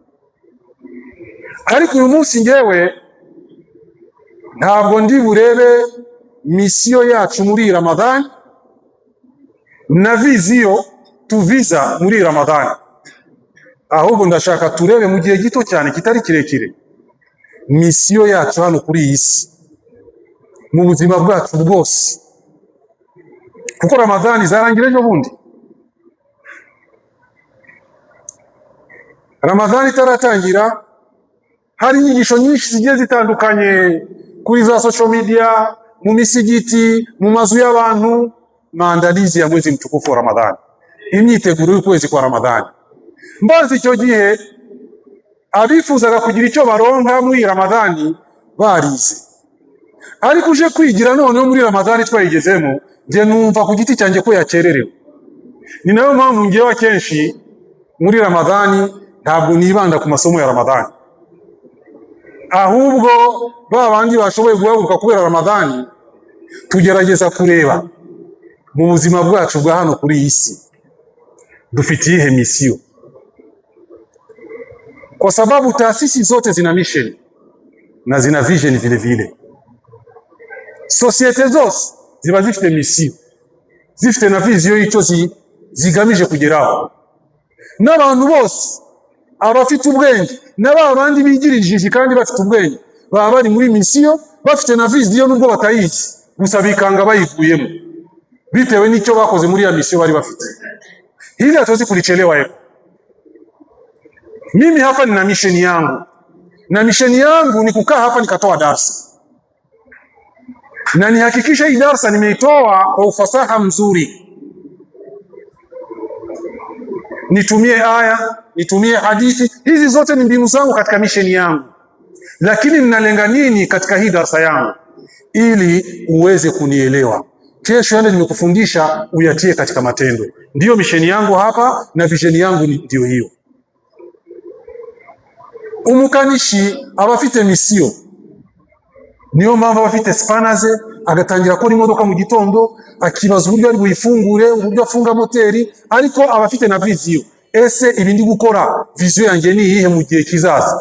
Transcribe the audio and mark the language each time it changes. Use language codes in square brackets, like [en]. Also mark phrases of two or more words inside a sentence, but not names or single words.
[rw] Ariko uyu munsi ngewe ntabwo ndi burebe misiyo yacu muri Ramadhani na viziyo tuviza muri Ramadhani, ahubwo ndashaka turebe mu gihe gito cyane kitari kirekire misiyo yacu hano kuri iyi si, mu buzima bwacu bwose. Kuko Ramadhani zarangira ejo bundi. Ramadhani itaratangira hari inyigisho nyinshi zigiye zitandukanye kuri za [en] social media, [rw] mu misigiti, mu mazu y'abantu, [sw] maandalizi ya mwezi mtukufu wa Ramadhani, [rw] imyiteguro y'ukwezi kwa Ramadhani. Mbazi icyo gihe abifuzaga kugira icyo baronka muri Ramadhani barize, ariko uje kwigira noneho muri Ramadhani twayigezemo, nje numva ku giti cyanjye ko yakererewe. Ni nayo mpamvu ngewe akenshi muri Ramadhani ntabwo nibanda ku masomo ya Ramadhani, ahubwo babandi bashoboye guhaguruka kubera Ramadhani tugerageza kureba mu buzima bwacu bwa hano kuri iyi si dufitiye ihe misiyo, [sw] kwa sababu taasisi zote zina mission na zina vision vile vile. [rw] Societe zose ziba zifite misiyo, zifite na vision icyo zigamije kugeraho. N'abantu bose abafite ubwenge n'abandi bigirije kandi bafite ubwenge baba bari muri misiyo, bafite na vision nubwo batayizi, gusa bikanga bayivuyemo bitewe n'icyo bakoze muri ya misiyo bari bafite. [sw] Hili hatuwezi kulichelewa hapo. Mimi hapa nina mission yangu, na mission yangu ni kukaa hapa nikatoa darasa, na nihakikisha hii darasa nimeitoa kwa ufasaha mzuri, nitumie aya, nitumie hadithi. Hizi zote ni mbinu zangu katika mission yangu, lakini ninalenga nini katika hii darasa yangu ili uweze kunielewa. Kesho yale nimekufundisha uyatie katika matendo. Ndiyo mission yangu hapa, na vision yangu ndio hiyo. [rw] Umukanishi abafite misiyo niyo mpamvu abafite spanaze agatangira kora imodoka mu gitondo, akibaza uburyo ari buyifungure, uburyo afunga moteri, ariko abafite na viziyo. Ese ibi ndi gukora viziyo yanjye ni iyihe mu gihe kizaza?